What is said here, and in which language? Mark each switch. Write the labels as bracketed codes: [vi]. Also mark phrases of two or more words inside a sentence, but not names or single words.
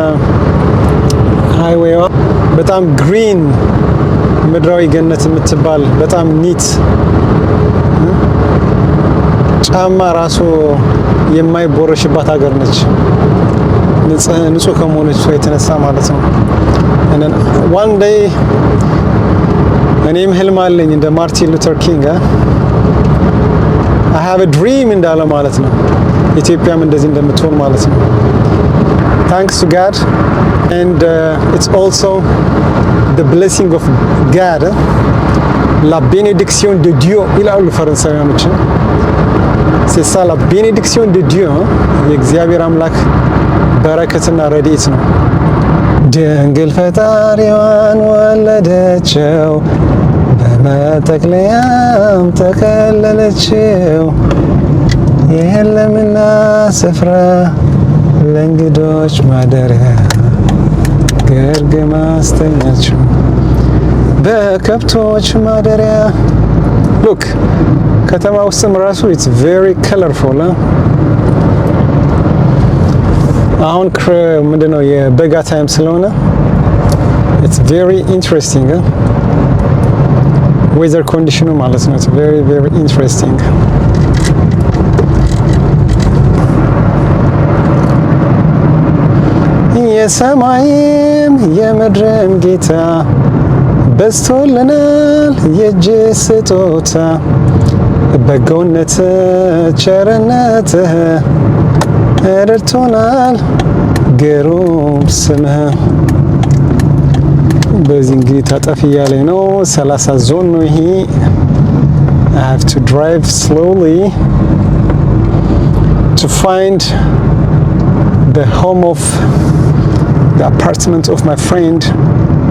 [am] ሃይዌይዋ በጣም ግሪን ምድራዊ ገነት የምትባል በጣም ኒት ጫማ ራሱ የማይቦረሽባት ሀገር ነች። ንጹህ ከመሆነች የተነሳ ማለት ነው። [en] one day [am] እኔም ህልም አለኝ እንደ ማርቲን ሉተር ኪንግ [en] I have a dream [am] እንዳለ ማለት ነው። ኢትዮጵያም እንደዚህ እንደምትሆን ማለት ነው። [en] Thanks to God and it's also the blessing of God. [fr] La bénédiction de Dieu [am] ይላሉ ፈረንሳውያኖች። [fr] C'est ça la bénédiction de Dieu [am] የእግዚአብሔር አምላክ በረከትና ረድኤት ነው። ድንግል ፈጣሪዋን ወለደችው በመጠቅለያም ተከለለችው የለምና ስፍራ ለእንግዶች ማደሪያ ግርግም አስተኛችው በከብቶች ማደሪያ ሉክ ከተማ ውስጥም ራሱ [en] it's very colorful [am] አሁን ምንድነው የበጋ ታይም ስለሆነ [en] it's very interesting weather condition [am] ማለት ነው [en] it's very very interesting [am] የሰማይም የምድርም ጌታ በዝቶልናል የእጅ ስጦታ በጎነት ቸርነትህ ረድቶናል ግሩም ስምህ በዚህ እንግዲህ ታጠፍ እያለኝ ነው 30 ዞን ነው ይሄ [en] I have to drive slowly to find the home of the apartment of my friend